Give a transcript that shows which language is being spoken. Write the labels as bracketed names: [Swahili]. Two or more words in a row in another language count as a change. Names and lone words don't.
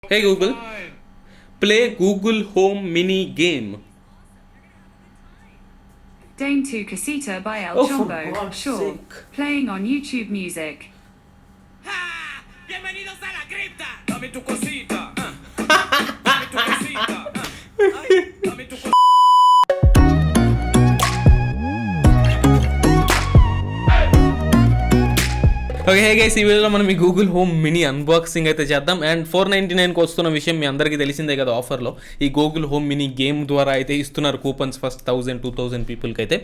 [English] Hey Google, play Google Home mini game. Dame to Casita by El Oh, for Chombo. God's Sure. sake. Playing on YouTube Music. [Spanish] ¡Ah! ¡Bienvenidos a la cripta! Dame tu cosita. Dame tu cosita. Ay, dame tu cosita. [English] okay hey guys, [Telugu] ఈ వీడియోలో మనం ఈ గూగుల్ హోమ్ మినీ అన్బాక్సింగ్ అయితే చేద్దాం. అండ్ 499కి వస్తున్న విషయం మీ అందరికీ తెలిసిందే కదా. ఆఫర్లో ఈ గూగుల్ హోమ్ మినీ గేమ్ ద్వారా అయితే ఇస్తున్నారు కూపన్స్ ఫస్ట్ 1000-2000 పీపుల్కి అయితే.